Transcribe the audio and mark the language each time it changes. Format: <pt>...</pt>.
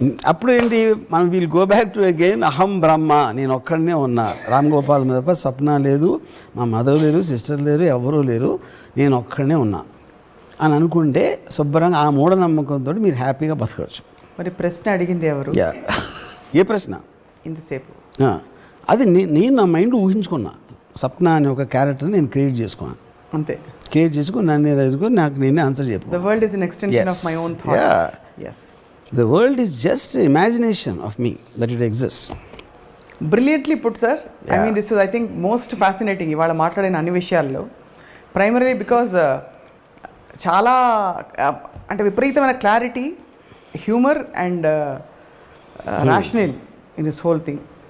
<te>అప్పుడు ఏంటి, మనం</te> <en>we'll go back to again</en> <te>అహం బ్రహ్మ, నేను ఒక్కడనే ఉన్నా, రామ్ గోపాల్ మీద తప్ప సప్న లేదు, మా మదర్ లేరు, సిస్టర్ లేరు, ఎవరూ లేరు, నేను ఒక్కడనే ఉన్నా అని అనుకుంటే శుభ్రంగా ఆ మూఢనమ్మకంతో మీరు హ్యాపీగా బతకవచ్చు. మరి ప్రశ్న అడిగింది ఎవరు? ఏ ప్రశ్న? ఇంతసేపు అది నేను నా మైండ్ ఊహించుకున్నా. సప్న అనే ఒక క్యారెక్టర్ని నేను క్రియేట్ చేసుకున్నాను, అంతే. క్రియేట్ చేసుకుని నన్ను ఎదుర్కొని నాకు నేనే ఆన్సర్ చెప్పాను.</te> <en>The world is an extension of my own thoughts. Yeah. Yes. The world is just imagination of me that it exists. Brilliantly put, sir. I mean, this is, I think, most fascinating.</en> <te>ఇవాళ మాట్లాడిన అన్ని విషయాల్లో primary because చాలా అంటే విపరీతమైన clarity,</te> <en>Humour and rational in this whole thing.</en>